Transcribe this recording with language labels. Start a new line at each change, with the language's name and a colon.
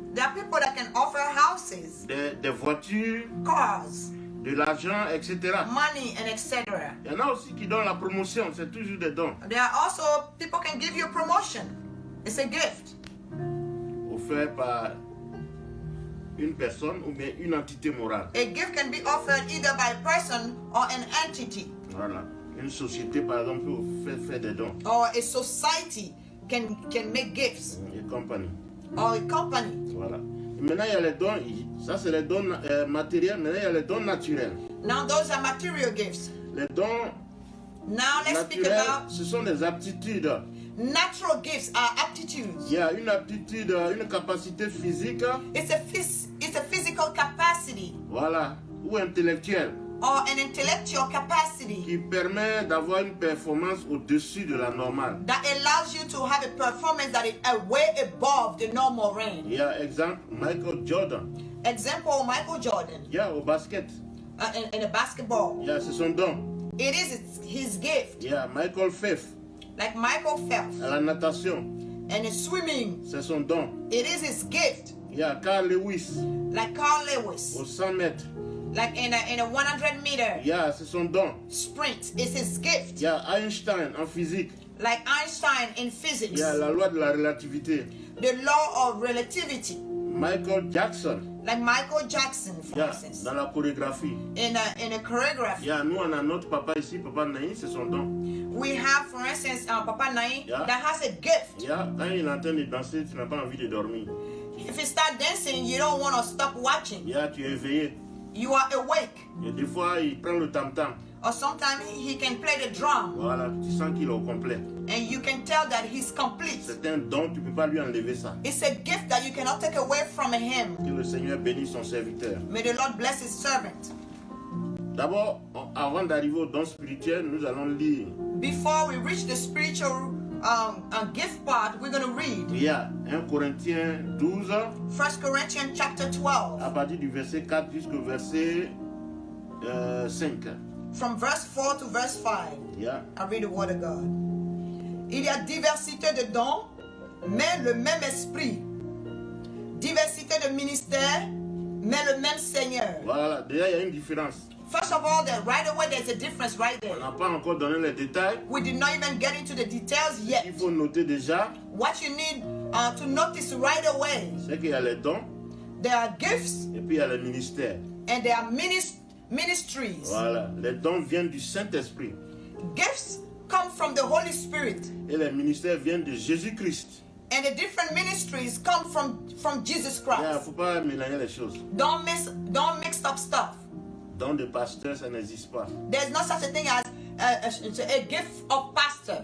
English: There are people that can offer houses,
French: des voitures,
English: cars,
French: de l'argent, etc.
English: money, and etc.
French: Il y en a aussi qui donnent la promotion, c'est toujours des dons.
English: There are also people can give you a promotion. It's a gift.
French: Offerts par une personne ou bien une entité morale.
English: A gift can be offered either by a person or an entity,
French: Voilà. Une société, par exemple, peut faire des dons.
English: or a society can make gifts,
French: Et compagnie.
English: or a company.
French: Voilà. Et maintenant, il y a les dons, ça c'est les dons matériels, maintenant il y a les dons naturels.
English: Now those are material gifts.
French: Les dons
English: Now let's speak
French: naturels,
English: about
French: ce sont des aptitudes.
English: natural gifts are aptitudes.
French: Il y a une aptitude, une capacité physique,
English: It's a physical capacity
French: voilà, ou intellectuelle,
English: or an intellectual capacity
French: qui permet d'avoir une performance au-dessus de la normale.
English: that allows you to have a performance that is way above the normal range.
French: Il y a exemple Michael Jordan.
English: Example, Michael Jordan
French: Il y a au basket,
English: in a basketball.
French: il y a c'est son don.
English: It is his gift.
French: Il y a Michael Phelps
English: Like Michael Phelps.
French: à la natation,
English: And in swimming,
French: c'est son don.
English: it is his gift.
French: Il y a Carl Lewis
English: Like Carl Lewis.
French: au 100 mètres.
English: Like in a 100 meter
French: Il y a c'est son don.
English: sprint, it's his gift.
French: Il y a Einstein en physique.
English: Like Einstein in
French: Il
English: physics.
French: y a la loi de la relativité.
English: The law of relativity.
French: Michael Jackson,
English: Like Michael Jackson,
French: il
English: for
French: y a
English: instance.
French: dans la chorégraphie.
English: In a choreography.
French: Il y a nous on a notre papa ici, papa Naï, c'est son don.
English: We have, for instance, Papa Nai Yeah. that has a gift.
French: Il y a quand il est en train de danser, tu n'as pas envie de dormir.
English: If you start dancing, you don't want to stop watching.
French: Il y a tu es éveillé.
English: You are awake.
French: Et des fois il prend le tam-tam.
English: Or sometimes he can play the drum
French: Voilà, tu sens qu'il est au complet.
English: and you can tell that he's complete.
French: C'est un don, tu ne peux pas lui enlever ça.
English: It's a gift that you cannot take away from him.
French: Que le Seigneur bénisse son serviteur.
English: May the Lord bless his servant.
French: D'abord, avant d'arriver au don spirituel, nous allons lire
English: Before we reach the spiritual gift part, we're going to read
French: Il y a 1 Corinthiens 12,
English: 1 Corinthians chapter 12,
French: à partir du verset 4 jusqu'au verset 5.
English: from verse 4 to verse 5. Yeah. I read the word of God.
French: Il y a diversité de dons, mais le même esprit. Diversité de ministères, mais le même Seigneur. Voilà, déjà il y a une différence.
English: First of all, right away there's a difference right
French: On
English: there.
French: n'a pas encore donné les détails.
English: We did not even get into the details yet.
French: Il faut noter déjà,
English: What you need to notice right away,
French: c'est qu'il y a les dons
English: there are gifts
French: et puis il y a les ministères.
English: and there are ministries.
French: Voilà, les dons viennent du Saint-Esprit
English: Gifts come from the Holy Spirit,
French: et les ministères viennent de Jésus-Christ.
English: and the different ministries come from Jesus
French: Il ne
English: Christ.
French: faut pas mélanger les choses.
English: Don't mix up stuff.
French: Don de pasteur, ça n'existe pas.
English: There's no such a thing as a gift of pastor.